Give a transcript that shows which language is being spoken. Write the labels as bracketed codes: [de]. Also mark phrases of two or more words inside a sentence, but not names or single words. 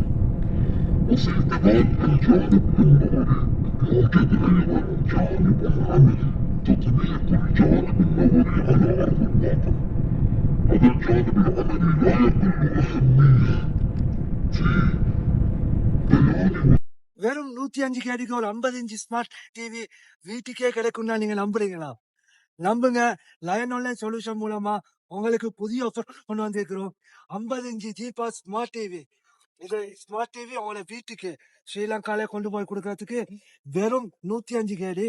[ar] وفي قبال الجانب النظري يوجد أيضا جانب عملي تطبيق الجانب النظري على أرض الواقع. هذا الجانب العملي لا يقل أهمية في بيان [ta] வெறும் 105 கேடிக்கு ஒரு 50 இன்ச் [en] smart TV [ta] வீட்டுக்கே கிடைக்கும்னா நீங்க நம்புறீங்களா? நம்புங்க. லயன் ஆன்லைன் சொல்யூஷன் மூலமா உங்களுக்கு புதிய ஆஃபர் கொண்டு வந்திருக்கிறோம். [en] 50 inch Jibas smart TV. [ta] இது [en] smart TV [ta] உங்களோட வீட்டுக்கு ஸ்ரீலங்கால கொண்டு போய் கொடுக்கறதுக்கு வெறும் 105 கேடி.